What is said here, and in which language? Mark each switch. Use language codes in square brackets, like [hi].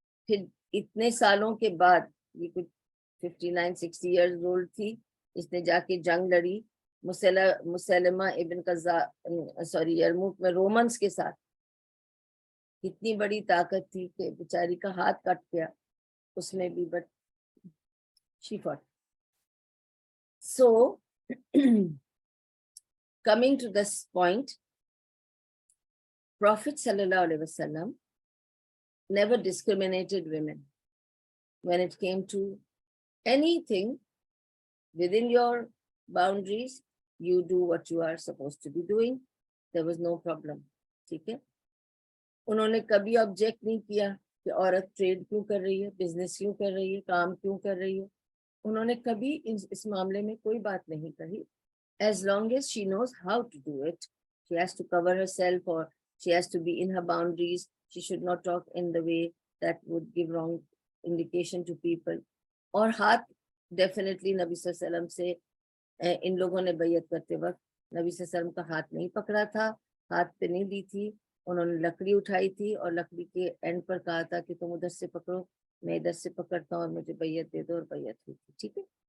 [ur] پھر اتنے سالوں کے بعد, یہ کچھ 59-60 ایئرز اولڈ تھی, اس نے جا کے جنگ لڑی مسیلمہ ابن کذاب یرموک میں رومنز کے ساتھ. اتنی بڑی طاقت تھی کہ بیچاری کا ہاتھ کٹ گیا اس میں بھی, but [en] she fought. So coming to this point, Prophet sallallahu alaihi wasallam never discriminated women when it came to anything within your boundaries. You do what you are supposed to be doing. There was no problem. [ur] ٹھیک ہے. انہوں نے کبھی object نہیں کیا کہ عورت trade کیوں کر رہی ہے, بزنس کیوں کر رہی ہے, کام کیوں کر رہی ہے. انہوں نے کبھی اس معاملے میں کوئی بات نہیں کہی. [en] As long as she knows how to do it, she has to cover herself or she has to be in her boundaries. She should not talk in the way that would give wrong indication to people. [ur] اور ہاتھ definitely نبی صلی اللہ علیہ وسلم سے ان لوگوں نے بیعت کرتے وقت نبی صلی اللہ علیہ وسلم کا ہاتھ نہیں پکڑا تھا, ہاتھ پہ نہیں دی تھی. انہوں نے لکڑی اٹھائی تھی اور لکڑی کے اینڈ پر کہا تھا کہ تم ادھر سے پکڑو, میں ادھر سے پکڑتا ہوں اور مجھے بیعت دے دو, اور بیعت ہوئی تھی. ٹھیک ہے.